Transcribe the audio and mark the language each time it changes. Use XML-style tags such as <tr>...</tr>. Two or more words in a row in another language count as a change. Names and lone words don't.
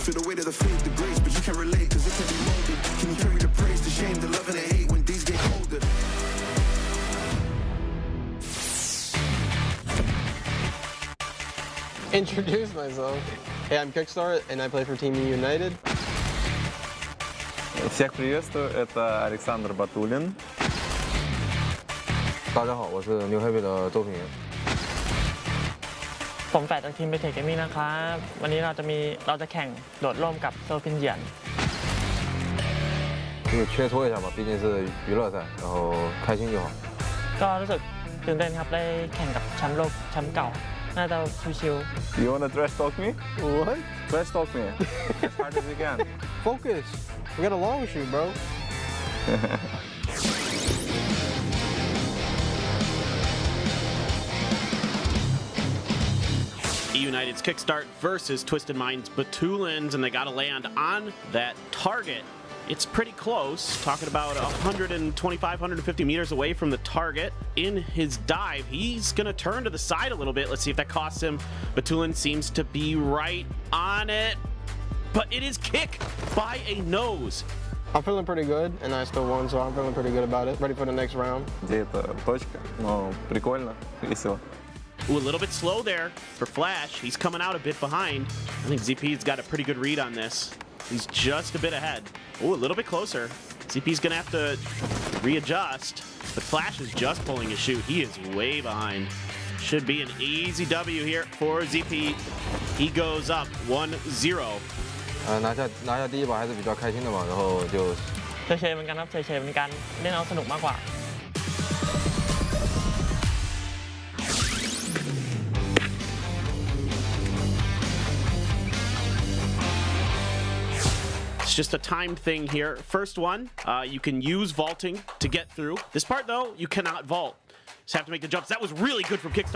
<en>Feel the weight of the faith, the grace, but you can't relate cause it can be molded. Can you carry the praise, the shame, the love and the hate when these get colder? Introduce myself. Hey, I'm Kickstart, and I play for Team United.</en> <ru>Всех приветствую, это Александр Батулин.</ru> <zh>大家好，我是 New Heavy 的周平言。</zh> <th>ผมแฝดจากทีมเบเทคเกมมิ่งนะครับวันนี้เราจะแข่งโดดร่มกับโซฟินเหยียน</th> <zh>就是切磋一下吧，毕竟是娱乐赛，然后开心就好。</zh> <th>ก็รู้สึกตื่นเต้นครับได้แข่งกับแชมป์โลกแชมป์เก่าน่าจะชิว</th> <en>You wanna trash talk me? What? Trash talk me. As hard as you can. Focus. We got a long shoot, bro. United's Kickstart versus Twisted Minds Batulins, and they got to land on that target. It's pretty close, talking about 125, 150 meters away from the target. In his dive, he's going to turn to the side a little bit. Let's see if that costs him. Batulin seems to be right on it, but it is kick by a nose. I'm feeling pretty good, and I still won, so I'm feeling pretty good about it. Ready for the next round.</en> <ru>Где эта точка? Но прикольно, весело.</ru> <en>Ooh, a little bit slow there for Flash. He's coming out a bit behind. I think ZP's got a pretty good read on this. He's just a bit ahead. Ooh, a little bit closer. ZP's gonna have to readjust, but Flash is just pulling his chute. He is way behind. should be an easy W here for ZP. He goes up 1-0.</en> <zh>拿下第一把还是比较开心的嘛，然后就</zh> <th>เฉยๆเหมือนกันครับเฉยๆเหมือนกันเล่นเอาสนุกมากกว่า</th> <en>It's just a timed thing here. First one, you can use vaulting to get through. This part, though, you cannot vault. Just have to make the jumps. That was really good from Kickstart.</en>